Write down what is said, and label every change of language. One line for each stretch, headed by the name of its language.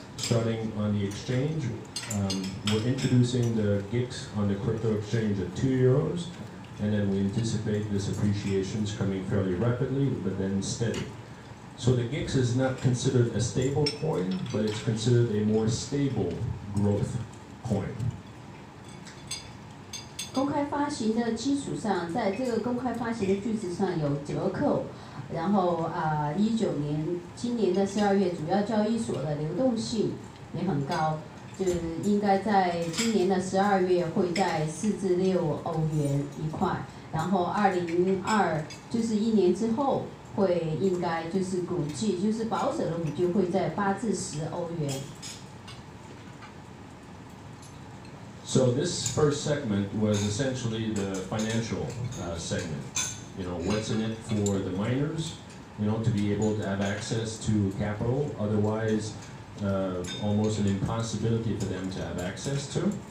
English: Starting on the exchange, we're introducing the GICs on the crypto exchange at €2, and then we anticipate this appreciation coming fairly rapidly, but then steady. So the GICs is not considered a stable coin, but it's considered a more stable growth coin.
Chinese: 公开发行的基础上，在这个公开发行的基础上有折扣，然后今年的12月，主要交易所的流动性也很高，就是应该在今年的12月会在4至6欧元一块，然后2022就是1年之后会应该就是估计就是保守的估计会在8至10欧元。
English: So So this first segment was essentially the financial segment. You know, what's in it for the miners, you know, to be able to have access to capital, otherwise almost an impossibility for them to have access to.